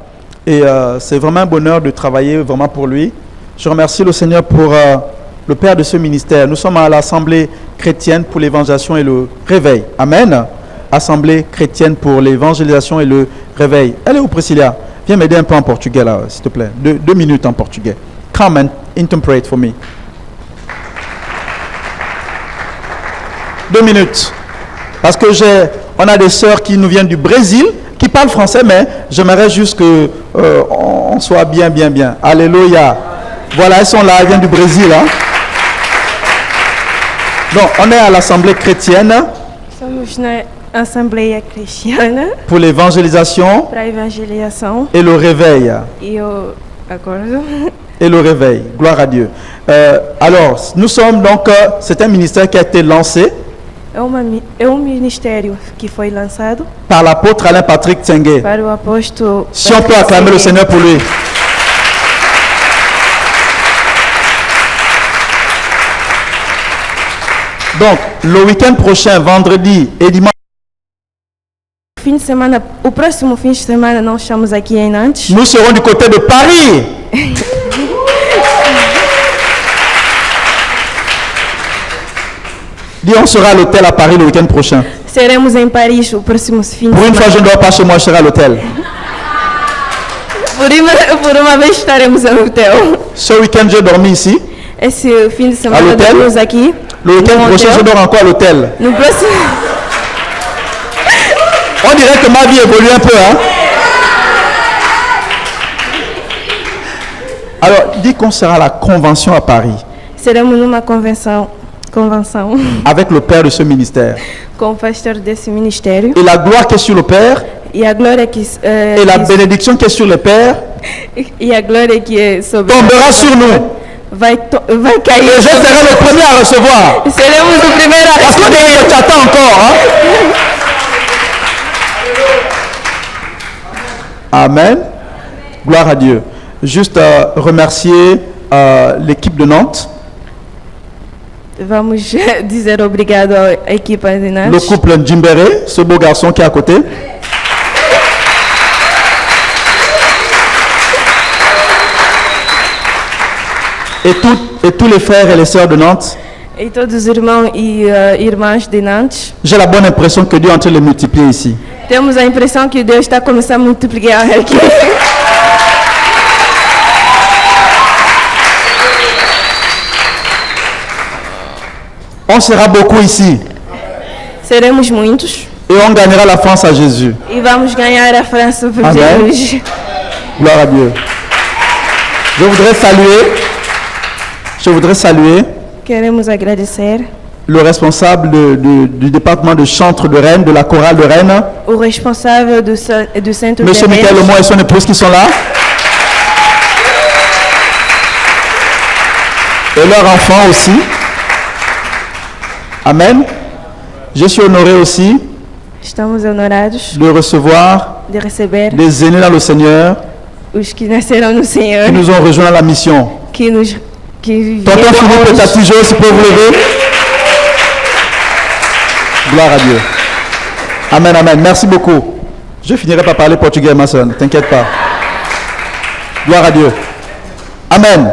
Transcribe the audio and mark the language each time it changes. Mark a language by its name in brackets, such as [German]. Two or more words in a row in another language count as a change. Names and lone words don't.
[French] Et c'est vraiment un bonheur de travailler vraiment pour lui. Je remercie le Seigneur pour le Père de ce ministère. Nous sommes à l'Assemblée chrétienne pour l'évangélisation et le réveil. Amen. Assemblée chrétienne pour l'évangélisation et le réveil. Elle est où, Priscilla? Viens m'aider un peu en portugais là, s'il te plaît. 2 minutes en portugais. [English] Come and interpret for me. [French] 2 minutes. Parce que on a des sœurs qui nous viennent du Brésil, qui parlent français, mais j'aimerais juste que on soit bien. Alléluia. Voilà, elles sont là, elles viennent du Brésil. Hein? Donc, on est à l'Assemblée chrétienne. [Portuguese] Somos na Assembleia Cristiana [French] pour l'évangélisation [Portuguese] para a evangelização [French] et le réveil. [Portuguese] e o acordo. [French] Et le réveil. Gloire à Dieu. Alors, nous sommes donc, c'est un ministère qui a été lancé [Portuguese] É ministério que foi lançado [French] par l'apôtre Alain Patrick Tsengue. [Portuguese] para o apóstolo. [French] Si on peut acclamer le Seigneur pour lui. Donc, le week-end prochain, vendredi et dimanche, [Portuguese] O próximo fim de semana nós estamos aqui em Nantes. [French] nous serons du côté de Paris. Dis, on sera à l'hôtel à Paris le week-end prochain. [Portuguese] Seremos em Paris o próximo fim de [French] Pour une fois, [Portuguese] semana. [French] je ne dors pas chez moi, je serai à l'hôtel. [Portuguese] Por uma vez estaremos no hotel. [French] Ce week-end, j'ai dormi ici. [Portuguese] Esse fim de [French] À [Portuguese] semana [French] l'hôtel? [Portuguese] dormimos aqui. [French] Le week-end [Portuguese] no [French] prochain, [Portuguese] hotel. [French] je dors encore à l'hôtel. [Portuguese] No próximo. [French] On dirait que ma vie évolue un peu, hein? Alors, dis qu'on sera à la convention à Paris [Portuguese] Seremos numa convenção [French] avec le père de ce ministère. [Portuguese] com o pastor desse ministério. [French] Et la gloire qui est sur le père [Portuguese] E a glória que, [French] et la bénédiction qui est sur le père [Portuguese] e a glória que é sobre [French] tombera sur nous. [Portuguese] vai cair. [French] Et je serai le premier à recevoir. [Portuguese] Seremos o primeiro a [French] Parce que [Portuguese] receber. [French] tu attends encore. Hein? Amen. Gloire à Dieu. Juste remercier l'équipe de Nantes, [Portuguese] Vamos dizer obrigado à equipa de [French] le [Portuguese] Nantes, [French] couple Njimbere, ce beau garçon qui est à côté. Et tous les frères et les sœurs de Nantes. [Portuguese] e todos os irmãos e irmãs de Nantes. [French] J'ai la bonne impression que Dieu est en train de les multiplier ici. [Portuguese] Temos a impressão que Deus está começando a multiplicar aqui. [French] On sera beaucoup ici [Portuguese] Seremos muitos [French] et on gagnera la France à Jésus. [Portuguese] e vamos ganhar a França por Amém. Jesus. [French] Gloire à Dieu. Je voudrais saluer [Portuguese] Queremos agradecer [French] le responsable du département de chantre de Rennes, de la chorale de Rennes, [Portuguese] o responsável do centro de [French] Monsieur Michael [Portuguese] eventos, [French] Lemoy et son épouse qui sont là, et leurs enfants aussi. Amen. Je suis honoré aussi [Portuguese] Estamos honorados [French] de recevoir [Portuguese] de receber [French] des aînés dans le Seigneur [Portuguese] os que nasceram no Senhor, [French] qui nous ont rejoints à la mission. [Portuguese] que [French] Tonton [Portuguese] vieram [French] Philippe et [Portuguese] hoje. [French] Tati Jo, si vous pouvez vous lever. Gloire à Dieu. Amen, amen. Merci beaucoup. Je finirai par parler portugais, ma soeur. Ne t'inquiète pas. Gloire à Dieu. Amen.